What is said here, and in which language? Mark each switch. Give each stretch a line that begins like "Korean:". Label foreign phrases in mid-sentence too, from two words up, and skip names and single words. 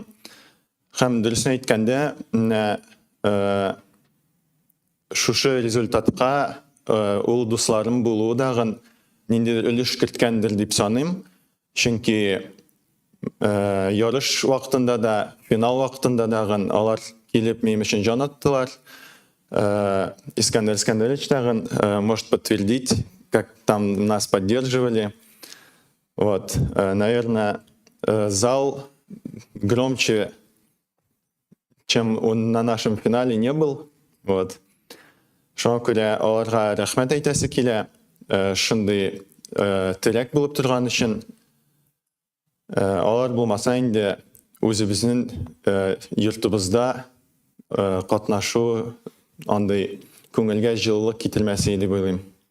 Tatar: Һәм дөресен әйткәндә, шушы результатка ул дусларым булуы дагын ниндидер өлеш керткәндер дип саныйм. Чөнки ярыш вакытында да, финал вакытында дагын алар килеп минем өчен жан аттылар.
Russian: Искандер Искандерович дагын может подтвердить, как там нас поддерживали. Вот, наверное, зал громче, чем он на нашем финале не был. Вот.
Tatar: Шуңа күрә аларга рәхмәт әйтәсе килә, шундый терәк булып торган өчен. Алар булмаса инде үзебезнең йортыбызда катнашу андай күңелгә җылылык китермәсе дип уйлыйм.